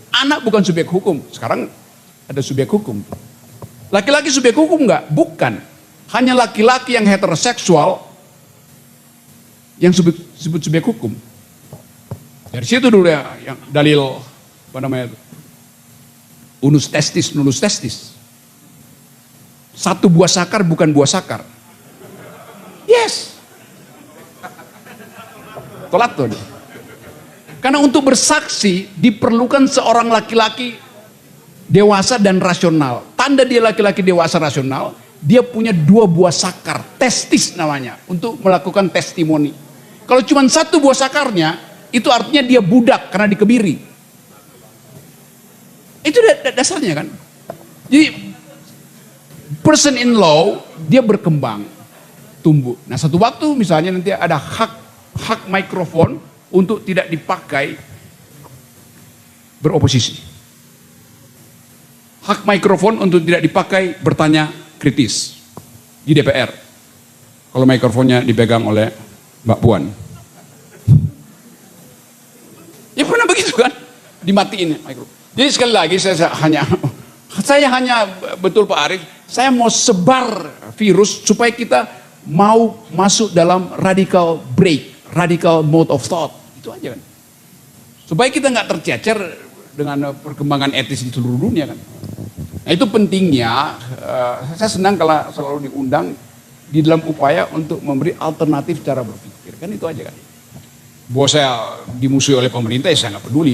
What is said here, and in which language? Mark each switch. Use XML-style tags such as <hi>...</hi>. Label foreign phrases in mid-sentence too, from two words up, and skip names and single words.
<id>Anak bukan subjek hukum. Sekarang ada subjek hukum. Laki-laki subjek hukum enggak? Bukan. Hanya laki-laki yang heteroseksual yang disebut subjek hukum. Dari situ dulu ya yang dalil apa namanya itu?</id> <la>Unus testis, nulus testis.</la> <id>Satu buah sakar bukan buah sakar. Yes. Tolak tuh. Karena untuk bersaksi diperlukan seorang laki-laki dewasa dan rasional. Tanda dia laki-laki dewasa rasional, dia punya 2 buah sakar, testis namanya, untuk melakukan testimoni. Kalau cuma 1 buah sakarnya, itu artinya dia budak karena dikebiri. Itu dasarnya kan. Jadi</id> <en>person in law</en> <id>dia berkembang, tumbuh. Nah satu waktu misalnya nanti ada hak mikrofon untuk tidak dipakai beroposisi. Hak mikrofon untuk tidak dipakai bertanya kritis di DPR. Kalau mikrofonnya dipegang oleh Mbak Puan. Ya pernah begitu kan? Dimatiin mikrofon. Jadi sekali lagi saya hanya betul Pak Arief, saya mau sebar virus supaya kita mau masuk dalam</id> <en>radical break, radical mode of thought.</en> <id>Itu aja kan. Supaya kita nggak tercecer dengan perkembangan etis di seluruh dunia kan. Nah itu pentingnya, saya senang kalau selalu diundang di dalam upaya untuk memberi alternatif cara berpikir. Kan itu aja kan. Bahwa saya dimusuhi oleh pemerintah, ya saya nggak peduli.</id>